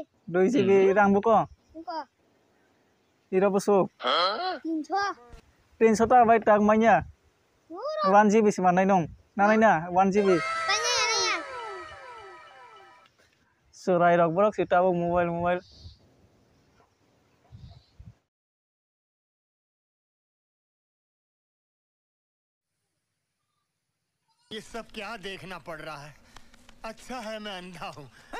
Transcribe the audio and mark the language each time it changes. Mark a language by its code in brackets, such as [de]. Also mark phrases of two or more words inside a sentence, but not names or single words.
[trp] 2 GB rang buko. Buka. Iro busuk. 300. 300 ta bai tak manya. 1 GB si manai nong. Nanai na 1 GB. Tanya. Surai rok borok si tabu mobile. [hi] ये सब क्या देखना पड़ रहा है अच्छा है मैं अंधा हूँ